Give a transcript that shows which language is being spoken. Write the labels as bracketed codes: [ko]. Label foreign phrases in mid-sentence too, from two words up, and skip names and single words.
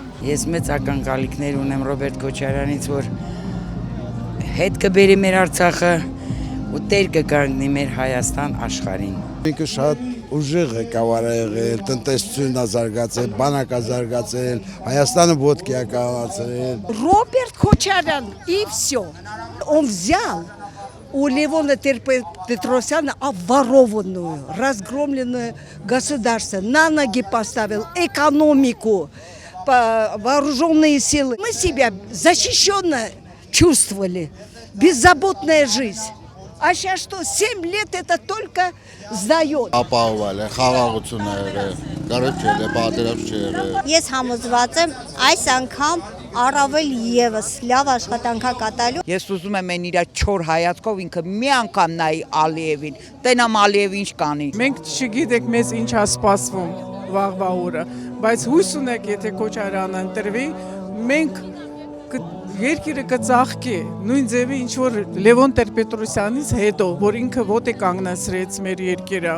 [hy] Ես մեծ ակնկալիքներ ունեմ Ռոբերտ Քոչարյանից, որ հետ կբերի մեր Արցախը ու տեր կկանգնի մեր Հայաստան աշխարհին։ Ինքը շատ ուժեղ ղեկավար է եղել, տնտեսությունն է զարգացել, բանակ է զարգացել, Հայաստանը ոտքի է կառուցել։ [ru] Роберт Кочарян и все. Он взял у Левона Петросяна обворованную, разгромленное государство, на ноги поставил экономику, вооруженные силы. Мы себя защищенно чувствовали, беззаботная жизнь. А сейчас что, 7 лет это только сдает. [hy] Ապահովել է խաղաղությունները, կարոջել է, պատերազմ չէ։ Ես համոզված եմ այս անգամ առավել եւս լավ աշխատանքա կատարելու։ Ես ուզում եմ այն իր չոր հայացքով ինքը մի անգամ նայի Ալիևին, տենամ Ալիևը ինչ կանի։ Մենք չգիտենք մեզ ինչ է սպասվում վաղվա օրը, բայց հույս ունենք, եթե Քոչարյանը ընտրվի, մենք երկիրը կծաղկի նույն ձևի ինչ որ Լևոն Տեր-Պետրոսյանից հետո, որ ինքը ոտե կանգնացրեց մեր երկիրը։